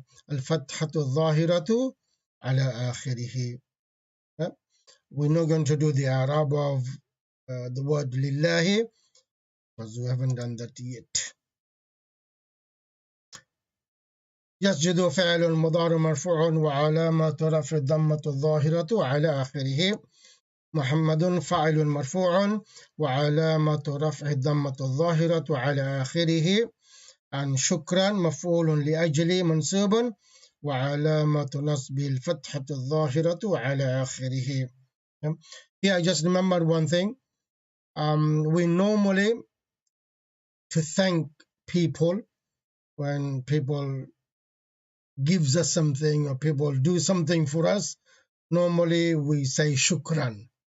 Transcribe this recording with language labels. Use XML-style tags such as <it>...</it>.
<ar>الفتحة الظاهرة على آخره.</ar> <en>We're not going to do the Arab of the word lillahi because we haven't done that yet.</en> <ar>يسجد فعل مضارع مرفوع وعلامة رفع الضمة الظاهرة على آخره. محمد فاعل مرفوع وعلامة رفع الضمة الظاهرة على آخره. عن شكرا مفعول لأجل منصوب وعلامة نصب الفتحة الظاهرة على آخره.</ar> <en>Here I just remember one thing. We normally, to thank people, when people gives us something or people do something for us, normally we say shukran.</en>